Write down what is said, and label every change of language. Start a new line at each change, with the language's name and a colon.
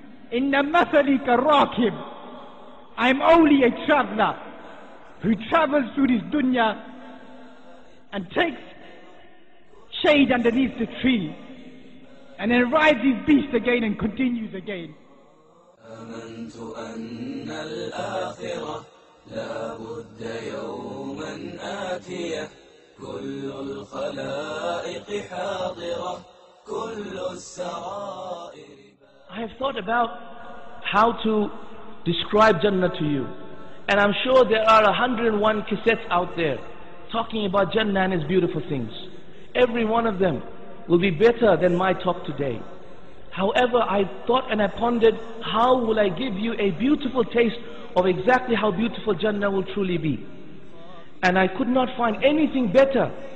Arabic: Inna mathali karakib.
English: I'm only a traveler who travels through this dunya and takes shade underneath the tree, and then rides his beast again and continues again.
Arabic: آمنت أن الآخرة لا بد يوما آتية كل الخلائق حاضرة كل السرائر.
English: I have thought about how to describe Jannah to you, and I'm sure there are 101 cassettes out there talking about Jannah and its beautiful things. Every one of them will be better than my talk today. However, I thought and I pondered, how will I give you a beautiful taste of exactly how beautiful Jannah will truly be? And I could not find anything better